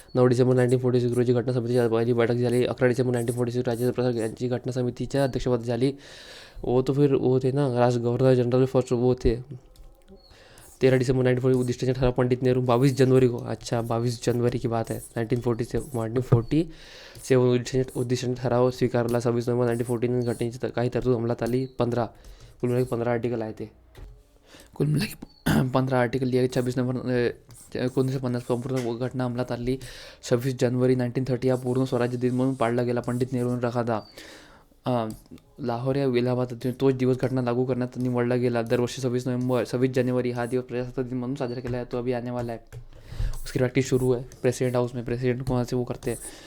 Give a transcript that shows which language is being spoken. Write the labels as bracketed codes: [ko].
[mr] 9 डिसेंबर 1946 रोजी घटना समितीची पहिली बैठक झाली। 11 डिसेंबर 1946 राजेंद्र प्रसाद यांची घटना समितीच्या अध्यक्षपद झाली। [hi] वो तो फिर वो थे ना गवर्नर जनरल फर्स्ट वो थे। [mr] 13 डिसेंबर 1940 उद्दिष्टांचे ठराव पंडित नेहरू। [hi] 22 जनवरी को, अच्छा 22 जनवरी की बात है, [mr] 1947 उद्दिष्टांचे ठराव स्वीकारला। 26 नोव्हेंबर 1949 घटनेची काही तरतूद अंमलात आली। [hi] कुल मिला 15 आर्टिकल आए थे। कुल मिला 15 आर्टिकल लिया। [mr] 26 नोव्हेंबर 1950 संपूर्ण घटना अंमलात आली। 26 जनवरी 1930 हा पूर्ण स्वराज्य दिन म्हणून पाळला गेला, पंडित नेहरूने रखा था। लाहोर या इलाहाबाद तोच दिवस घटना लागू करण्यात निवडला गेला. दरवर्षी 26 जानेवारी हा दिवस प्रजासत्ताक दिन म्हणून साजरा केला जातो. [hi] अभी आने वाला है. उसकी प्रैक्टिस शुरू है प्रेसिडेंट हाउस में. प्रेसिडेंट कौन से वो करते हैं.